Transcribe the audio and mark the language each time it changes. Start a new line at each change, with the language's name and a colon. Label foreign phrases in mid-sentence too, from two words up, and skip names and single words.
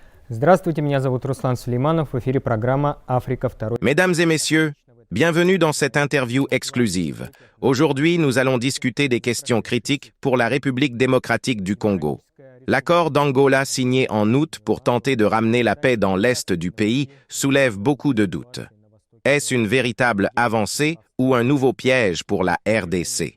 Russian: Здравствуйте, меня зовут Руслан Сулейманов, в эфире программа «Африка. Второй».
French: Mesdames et messieurs, bienvenue dans cette interview exclusive. Aujourd'hui, nous allons discuter des questions critiques pour la République démocratique du Congo. L'accord d'Angola signé en août pour tenter de ramener la paix dans l'est du pays soulève beaucoup de doutes. Est-ce une véritable avancée ou un nouveau piège pour la RDC?